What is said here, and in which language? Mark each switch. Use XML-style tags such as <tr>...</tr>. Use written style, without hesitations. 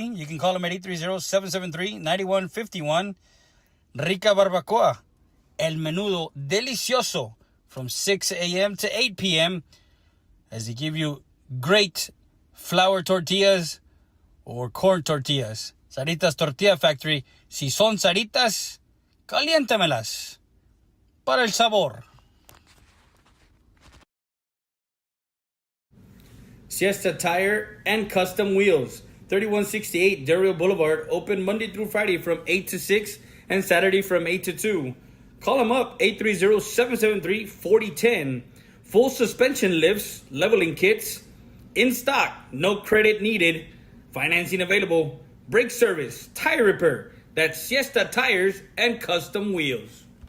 <en>You can call them at 830-773-9151. Rica Barbacoa, El Menudo Delicioso, from 6 a.m. to 8 p.m. as they give you great flour tortillas or corn tortillas. Sarita's Tortilla Factory.</en> <es>Si son Saritas, caliéntamelas para el sabor.</es> <en>Siesta Tire and Custom Wheels, 3168 Del Rio Boulevard, open Monday through Friday from 8 to 6 and Saturday from 8 to 2. Call them up, 830-773-4010. Full suspension lifts, leveling kits, in stock, no credit needed, financing available, brake service, tire repair, that's Siesta Tires and custom wheels.</en>